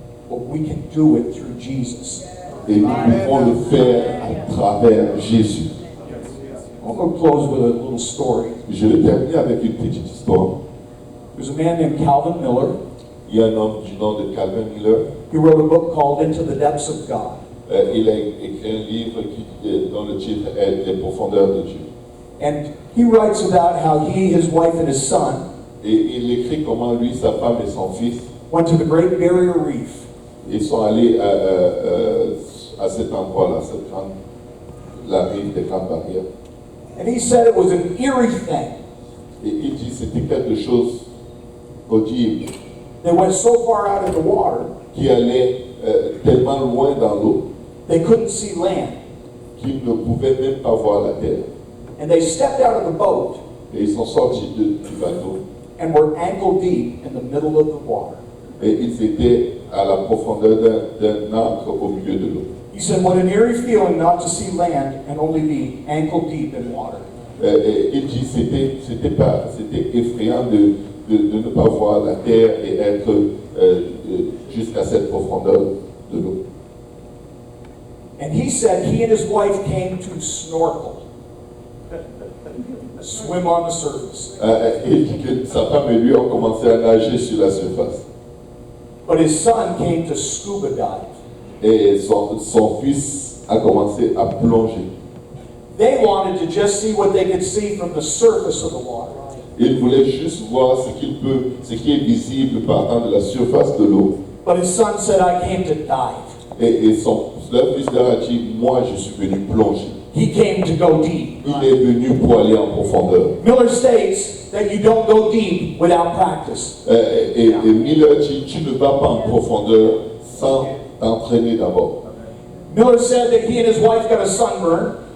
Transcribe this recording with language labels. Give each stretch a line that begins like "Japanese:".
English: But we can do it through Jesus.
French: Et nous pouvons le faire à travers Jésus.
English: I'm going to close with a little story.
French: Je vais terminer avec une petite histoire.
English: There's a man named Calvin Miller.
French: Il y a un homme du nom de Calvin Miller.
English: He wrote a book called Into the Depths of God.
French: Il a écrit un livre dont le titre est Les profondeurs de Dieu.
English: And he writes about how he, his wife, and his son
French: Et il écrit comment lui, sa femme et son fils,
English: went to the Great Barrier Reef.
French: ils sont allés à cet endroit-là, la rive des Grandes Barrières.
English: And he said it was an eerie thing.
French: Et il dit c'était quelque chose audible
English: They went so far out in the water,
French: qui allait tellement loin dans l'eau
English: they couldn't see land.
French: qu'ils ne pouvaient même pas voir la terre.
English: And they stepped out of the boat
French: Et ils sont sortis du bateau
English: and were ankle deep in the middle of the water.
French: et ils étaient à la profondeur d'un ancre au milieu de l'eau.
English: He said, what an eerie feeling not to see land and only be ankle deep in water.
French: Il dit c'était effrayant de ne pas voir la terre et être jusqu'à cette profondeur de l'eau.
English: And he said he and his wife came to snorkel, swim on the surface.
French: Il dit que sa femme et lui ont commencé à nager sur la surface.
English: But his son came to scuba dive.
French: Et son fils a commencé à plonger.
English: They wanted to just see what they could see from the surface of the water.
French: Il voulait juste voir ce qui est visible partant de la surface de l'eau.
English: But his son said, I came to dive.
French: Et leur fils leur a dit, moi je suis venu plonger.
English: He came to go deep.
French: Il est venu pour aller en profondeur.
English: Miller states that you don't go deep without practice.
French: Et Miller dit, tu ne vas pas en profondeur sans t'entraîner d'abord.
English: Miller said that he and his wife got a sunburn.